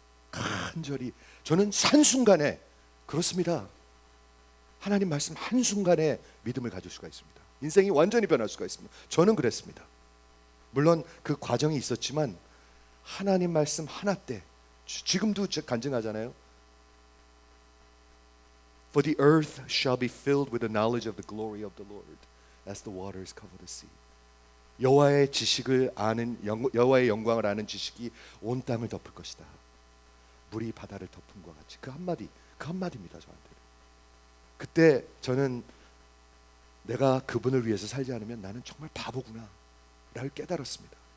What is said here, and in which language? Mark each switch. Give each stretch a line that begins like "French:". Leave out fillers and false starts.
Korean: 간절히, 저는 한순간에 그렇습니다. 하나님 말씀 한순간에 믿음을 가질 수가 있습니다. 인생이 완전히 변할 수가 있습니다. 저는 그랬습니다. 물론 그 과정이 있었지만 하나님 말씀 하나 때, 지금도 간증하잖아요.
English: For the earth shall be filled with the knowledge of the glory of the Lord as the waters cover the sea.
Korean: 여호와의 지식을 아는, 여호와의 영광을 아는 지식이 온 땅을 덮을 것이다. 물이 바다를 덮음과 같이. 그 한마디입니다. 저한테. 그때 저는 내가 그분을 위해서 살지 않으면 나는 정말 바보구나 라를 깨달았습니다.